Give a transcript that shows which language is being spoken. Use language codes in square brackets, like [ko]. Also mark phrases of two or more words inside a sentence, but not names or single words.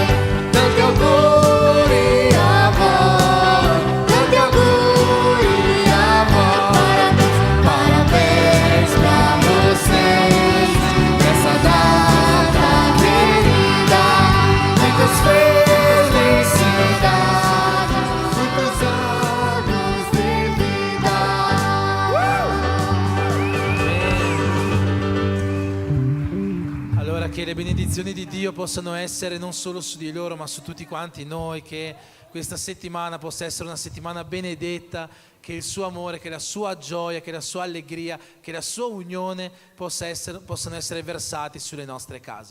[it] Tanti auguri a voi, tanti auguri a voi. [pt] Parabéns pra vocês nessa data querida. Muitas felicidades, muitos anos de vida. [it] Allora, che le benedizioni di Dio possano essere non solo su di loro, ma su tutti quanti noi, che questa settimana possa essere una settimana benedetta, che il suo amore, che la sua gioia, che la sua allegria, che la sua unione possano essere versati sulle nostre case.